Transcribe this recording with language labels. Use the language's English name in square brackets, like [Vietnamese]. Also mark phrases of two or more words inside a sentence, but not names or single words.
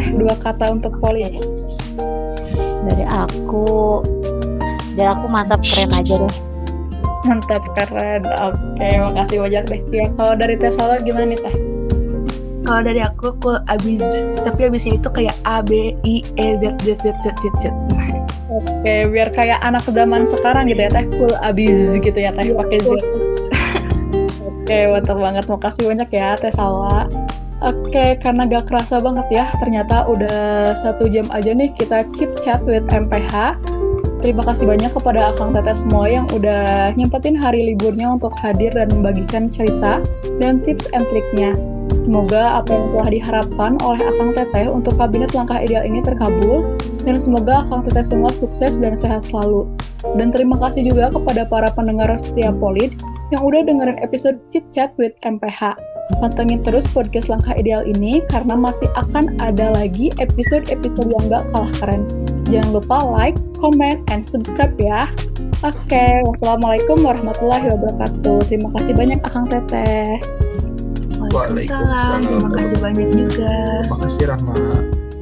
[Indonesian] 2 kata untuk Polid. Dari aku mantap, keren aja deh. Mantap, keren. Oke, makasih banyak Teh Kia. Kalau dari Teh Salwa gimana nih Teh? Kalau dari aku cool abis, tapi abisnya itu kayak A B I E Z Z Z Z Z Z. Oke, biar kayak anak zaman sekarang gitu ya Teh, cool abis gitu ya Teh pakai Z. Oke, mantap banget. Makasih banyak ya Teh Salwa. Oke, karena gak kerasa banget ya, ternyata udah 1 jam aja nih kita [English] keep chat with MPH. [Indonesian] Terima kasih banyak kepada Akang Teteh semua yang udah nyempetin hari liburnya untuk hadir dan membagikan cerita dan [English] tips and triknya. [Indonesian] Semoga apa yang telah diharapkan oleh Akang Teteh untuk kabinet langkah ideal ini terkabul, dan semoga Akang Teteh semua sukses dan sehat selalu. Dan terima kasih juga kepada para pendengar setia Polid yang udah dengerin episode Chit Chat with MPH. Pantengin terus podcast langkah ideal ini karena masih akan ada lagi episode-episode yang gak kalah keren. Jangan lupa [English] like, comment, and subscribe [Indonesian] ya. [Arabic] Oke, والسلام عليكم ورحمة الله وبركاته. [Indonesian] Terima kasih banyak Akang Teteh. Waalaikumsalam. Terima kasih banyak juga. Terima kasih Rahma.